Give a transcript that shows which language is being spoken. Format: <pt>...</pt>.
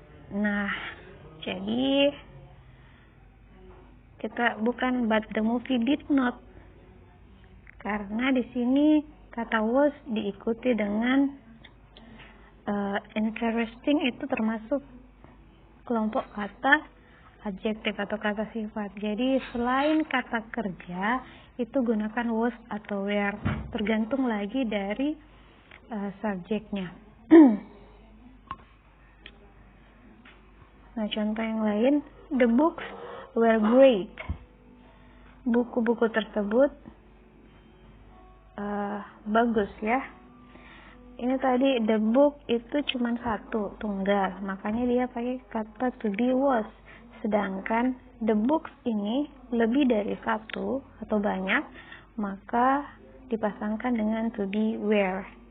<id>Nah, jadi kita bukan</id> <en>but the movie did not,</en> <id>karena di sini kata was diikuti dengan interesting, itu termasuk kelompok kata adjektif atau kata sifat. Jadi selain kata kerja itu gunakan was atau were, tergantung lagi dari subjeknya. Nah, contoh yang lain,</id> <en>the books were great.</en> <id>Buku-buku tersebut bagus ya. Ini tadi the book itu cuma satu, tunggal, makanya dia pakai kata to be was. Sedangkan the books ini lebih dari satu atau banyak, maka dipasangkan dengan to be were.</id>